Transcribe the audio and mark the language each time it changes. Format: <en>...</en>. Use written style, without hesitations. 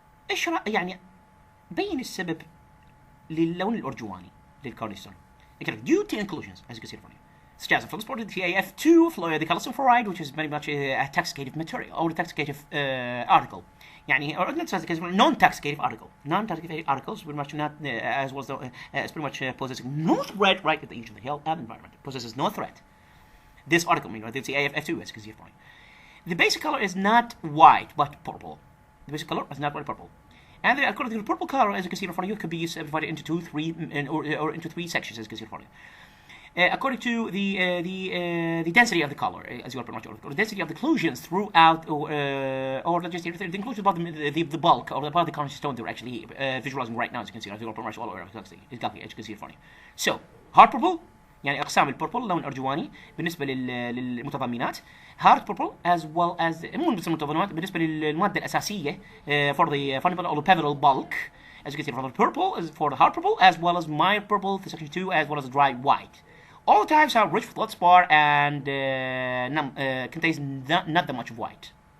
<ar>إيش يعني بين السبب للون الأرجواني للكورنيش ستون.</ar> <en>Due to inclusions, as you can see from here. Such as the feldspar, the TAF2, the calcium fluoride, which is very much a toxicative material or a toxicative article. يعني or not toxicative, non-toxicative article. Non-toxicative articles pretty much not as well as pretty much possessing no threat right at the edge of the health and environment. Possesses no threat. This article, the TAF2, as you can see from here. The basic color is not white but purple. The basic color is not white purple. And according to the purple color, as you can see in front of you, could be divided into into three sections, as you can see in front of you. According to the density of the color, as you are pretty much or the density of the inclusions throughout, or just the inclusions about the bulk or about the cornice stone they're actually visualizing right now, as you can see, as you are pretty much all aware of exactly, as you can see in front of you. So, hard purple,</en> <ar>يعني أقسام البربل لون أرجواني بالنسبة للمتضمنات.</ar> <en>hard purple as well as</en> <ar>مو بالنسبة للمتضمنات بالنسبة للمادة الأساسية</ar> <en>for the fundamental or the pivotal bulk. As you can see, for the purple is for the hard purple as well as mild purple, the section 2, as well as the dry white. All types are rich with feldspar and contains not that much of white.</en>